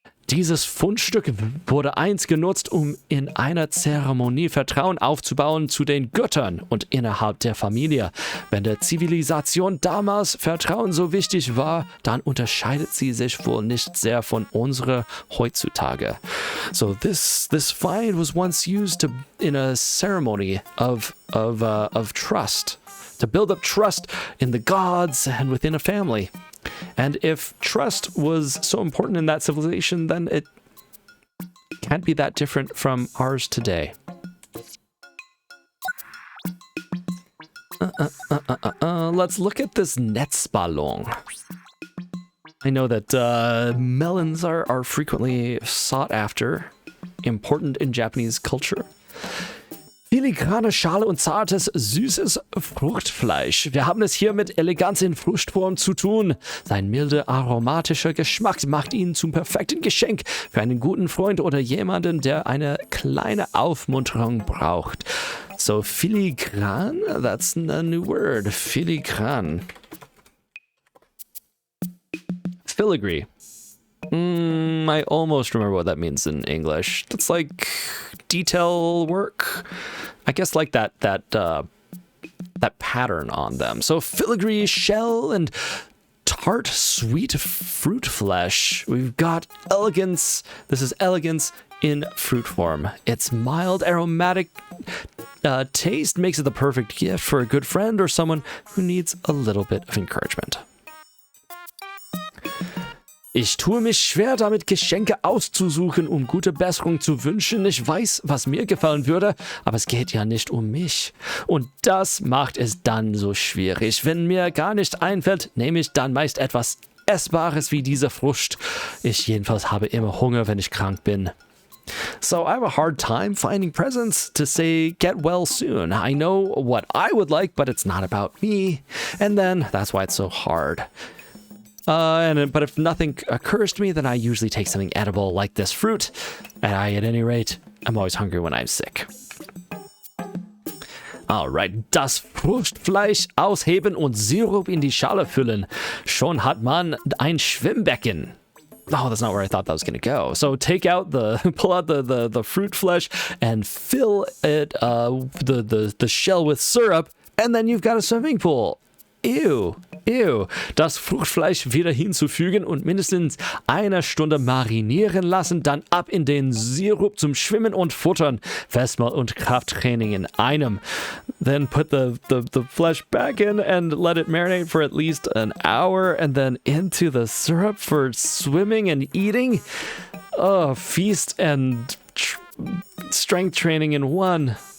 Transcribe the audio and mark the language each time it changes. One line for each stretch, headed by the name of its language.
German: Dieses Fundstück wurde einst genutzt, um in einer Zeremonie Vertrauen aufzubauen zu den Göttern und innerhalb der Familie. Wenn der Zivilisation damals Vertrauen so wichtig war, dann unterscheidet sie sich wohl nicht sehr von unserer heutzutage.
English: So this find was once used in a ceremony of trust, to build up trust in the gods and within a family. And if trust was so important in that civilization, then it can't be that different from ours today. Let's look at this Netzballon. I know that melons are frequently sought after, important in Japanese culture.
German: Filigrane Schale und zartes, süßes Fruchtfleisch. Wir haben es hier mit Eleganz in Fruchtform zu tun. Sein milde, aromatischer Geschmack macht ihn zum perfekten Geschenk für einen guten Freund oder jemanden, der eine kleine Aufmunterung braucht.
English: So, filigran, that's a new word. Filigran. Filigree. I almost remember what that means in English. That's like detail work. I guess like that pattern on them. So filigree shell and tart sweet fruit flesh. We've got elegance. This is elegance in fruit form. Its mild aromatic taste makes it the perfect gift for a good friend or someone who needs a little bit of encouragement.
German: Ich tue mich schwer damit, Geschenke auszusuchen, um gute Besserung zu wünschen. Ich weiß, was mir gefallen würde, aber es geht ja nicht um mich. Und das macht es dann so schwierig. Wenn mir gar nicht einfällt, nehme ich dann meist etwas Essbares wie diese Frucht. Ich jedenfalls habe immer Hunger, wenn ich krank bin.
English: So I have a hard time finding presents to say get well soon. I know what I would like, but it's not about me. And then that's why it's so hard. But if nothing occurs to me, then I usually take something edible like this fruit. And at any rate, I'm always hungry when I'm sick.
German: Alright, das Fruchtfleisch ausheben und Sirup in die Schale füllen. Schon hat man ein Schwimmbecken.
English: Oh, that's not where I thought that was going to go. So pull out the fruit flesh and fill it, the shell with syrup, and then you've got a swimming pool. Ew.
German: Das Fruchtfleisch wieder hinzufügen und mindestens eine Stunde marinieren lassen, dann ab in den Sirup zum Schwimmen und Futtern. Festmahl und Krafttraining in einem.
English: Then put the flesh back in and let it marinate for at least an hour and then into the syrup for swimming and eating. Oh, feast and strength training in one.